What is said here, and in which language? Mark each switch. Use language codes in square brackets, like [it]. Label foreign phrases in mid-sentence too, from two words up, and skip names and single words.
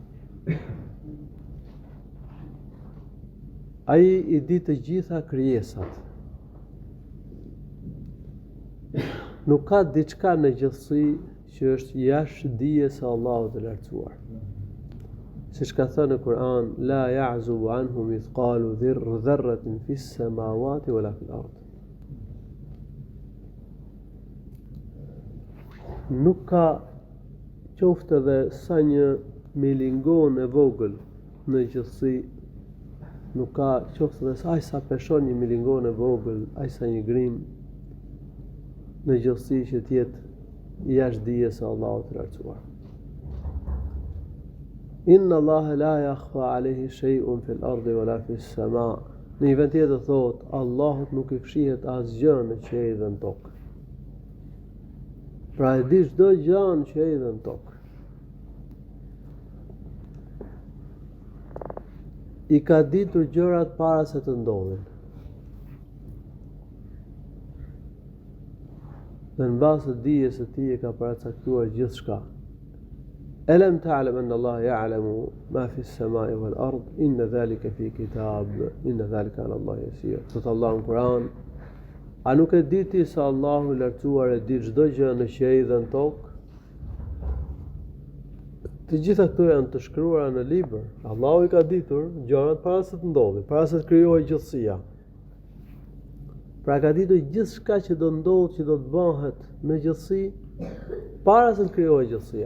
[sq] Ai I di të gjitha krijesat. Nuk ka diçka në gjithësi që është jashtë dijes së Allahut të lartësuar. Siç ka thënë në Kur'an, [ar] لا يعزب عنه مثقال ذرة في السماوات ولا في الأرض. [sq] Nuk ka qoftë edhe sa një milingon e vogël në gjithësi, nuk ka qoftë edhe aq sa peshon një milingon e vogël, aq sa një grim në gjithësi që tjetë jashtë dijes së Allahut të lartësuar. [ar] إن الله لا يخفى عليه شيء في الأرض ولا في السماء. [sq] Në një vend tjetër thotë, Allahut nuk I fshihet asgjë në qiell dhe në tokë. Pra e di çdo gjë në qiell dhe në tokë. I ka ditur gjërat para se të ndodhin. Dhe në bazë të dijes së tij e ka paracaktuar gjithçka. [ar] ألم تعلم أن الله يعلم ما في السماء والأرض إن ذلك في كتاب إن ذلك على الله يسير. [sq] Thot Allah në Kur'an, a nuk e di ti se Allahu I lartësuar e di çdo gjë në qiell dhe në tokë? Të gjitha këto janë të shkruara në libër. Allahu I ka ditur gjërat para se të ndodhin, para se të krijohej gjithësia. Pra ka ditur gjithçka që do ndodhë, që do të bëhet në gjithësi, para se të krijohej gjithësia.